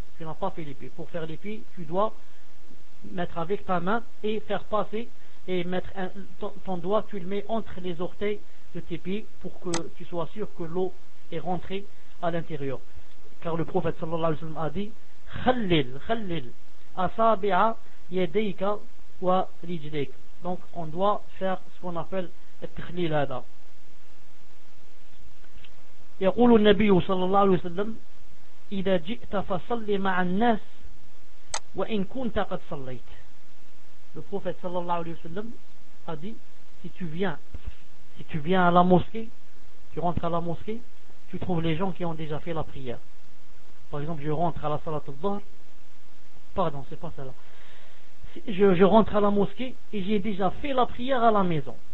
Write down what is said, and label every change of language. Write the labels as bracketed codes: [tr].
[fr] Tu n'as pas fait les pieds. Pour faire les pieds, tu dois mettre avec ta main et faire passer et mettre ton doigt, tu le mets entre les orteils de tes pieds pour que tu sois sûr que l'eau est rentrée à l'intérieur. Car le prophète sallallahu alayhi wa sallam a dit [ar] khallil asabi'a yadayka wa rijlayka. [fr] Donc on doit faire ce qu'on appelle at-takhlil hada. [ar] يقول النبي صلى الله عليه وسلم إذا جئت فصلي مع الناس وإن كنت قد صليت. [fr] Le prophète sallallahu alayhi wa sallam a dit, si tu viens à la mosquée, tu rentres à la mosquée, tu trouves les gens qui ont déjà fait la prière. Par exemple, je rentre à la salat al-dhahr, pardon, c'est pas ça. Je rentre à la mosquée et j'ai déjà fait la prière à la maison.